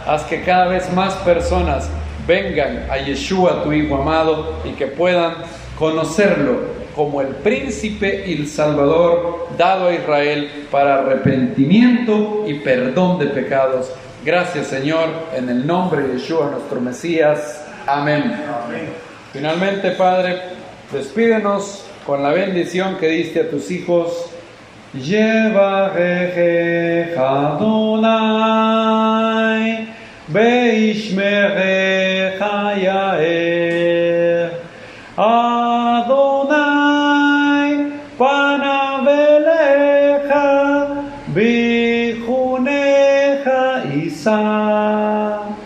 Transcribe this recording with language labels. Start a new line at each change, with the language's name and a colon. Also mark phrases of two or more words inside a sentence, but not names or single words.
Spanish: Haz que cada vez más personas vengan a Yeshua, tu Hijo amado, y que puedan conocerlo como el príncipe y el salvador dado a Israel para arrepentimiento y perdón de pecados. Gracias, Señor, en el nombre de Yeshua, nuestro Mesías. Amén. Amén. Finalmente, Padre, despídenos con la bendición que diste a tus hijos.
Hebrew: יברכך אדוני וישמרך יאר. אדוני פניו אליך ויחנך ישא.